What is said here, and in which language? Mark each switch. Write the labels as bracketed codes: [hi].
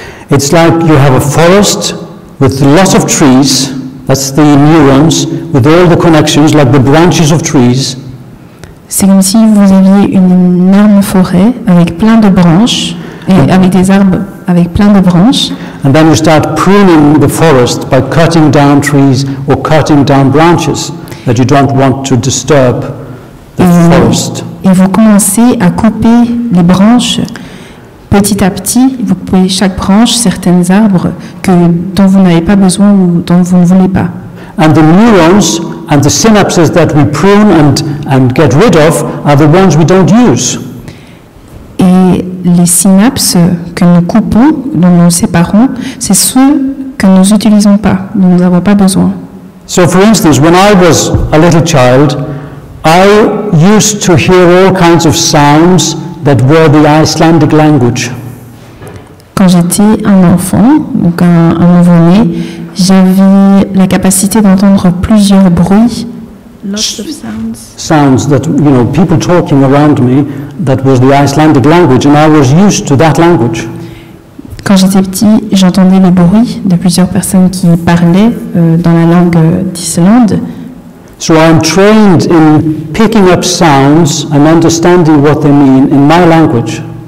[en] It's like you have a forest with lots of trees, that's the neurons, with all the connections, like the branches of trees. [fr] C'est comme si vous aviez une énorme forêt avec plein de branches, et avec des arbres avec plein de branches. [en] And then you start pruning the forest by cutting down trees or cutting down branches that you don't want to disturb the forest. [fr] Et vous commencez à couper les branches petit à petit. Vous coupez chaque branche, certains arbres dont vous n'avez pas besoin ou dont vous ne voulez pas. [en] And the neurons and the synapses that we prune and get rid of are the ones we don't use. [fr] Et les synapses que nous coupons, dont nous séparons, c'est ceux que nous n'utilisons pas, dont nous n'avons pas besoin. [en] So for instance, when I was a little child, I used to hear all kinds of sounds that were the Icelandic language. [fr] Quand j'étais un enfant, donc un nouveau-né, j'avais la capacité d'entendre plusieurs bruits. [en] Lots of sounds. Sounds that, people talking around me, that was the Icelandic language, and I was used to that language. [fr] Quand j'étais petit, j'entendais les bruits de plusieurs personnes qui parlaient dans la langue d'Islande. [en] So I'm trained in picking up sounds and understanding what they mean in my language.